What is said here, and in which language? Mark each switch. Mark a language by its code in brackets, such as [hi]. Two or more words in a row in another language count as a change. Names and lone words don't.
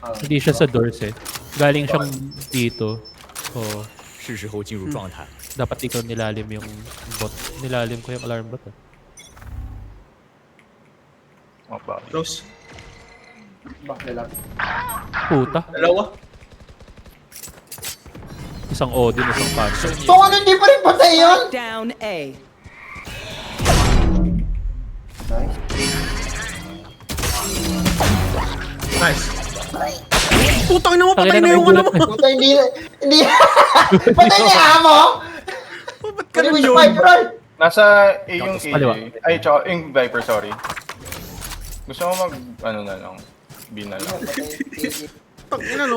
[tl] Hindi siya sa doors eh. Galing siyang dito. So, [zh] 是时候进入状态。 [tl] dapat ikaw nilalim yung bot. Nilalim ko yung alarm bot. Oh, ba? Close. Back nila. Puta. Dalawa. Isang Odin, isang Phantom. So ano hindi pa rin patay yun? Down A. Nice. Nice. Putang ina mo, patay Tangina, na yung ano mo. Puta, hindi. Patay na yung amo! Ba't Pwede mo ganun siya yun? [en] fight roll! [tl] Nasa A yung Tapos kaliwa. KJ. Ay, tsaka yung Viper, sorry. Gusto mo mag, ano na lang, B na lang. Tangina no,